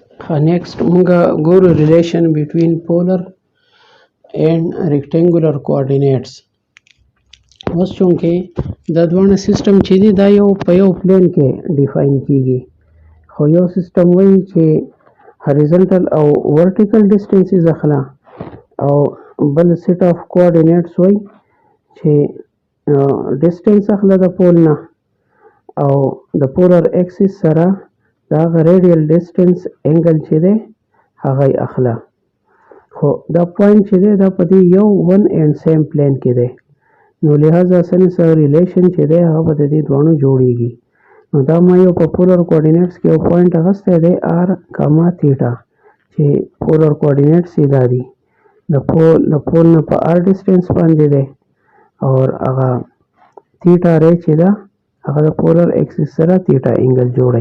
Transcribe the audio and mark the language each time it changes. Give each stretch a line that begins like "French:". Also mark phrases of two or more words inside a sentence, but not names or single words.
English: Next
Pashto: مونږ ګورو
English: relation between polar and rectangular coordinates.
Pashto: اوس چونکې دا دواړه سیستم چې دي دا یو په یو پلین کې ډیفاین کیږي، خو یو سیستم وایي چې horizontal او
English: vertical distances
Pashto: اخلا او بل
English: set of coordinates
Pashto: وایي چې distance اخلا د پول نه او د
English: polar axis
Pashto: سره دا هغه
English: radial distance angle
Pashto: چې دی هغه یې اخلا. خو دا پوینټ چې دی دا په دې یو
English: one and same plane
Pashto: کې دی، نو لہذا سره سره ریلیشن چې دی هغه په دې دواړو جوړیږي. نو دا ما یو په
English: polar coordinates
Pashto: کې یو پوینټ اخیستی دی
English: r comma theta
Pashto: چې
English: polar coordinates
Pashto: یې دا دي د پول نه په
English: r distance
Pashto: باندې دی او هغه تیټا ری چې ده هغه د
English: polar axis
Pashto: سره
English: theta angle
Pashto: جوړوي.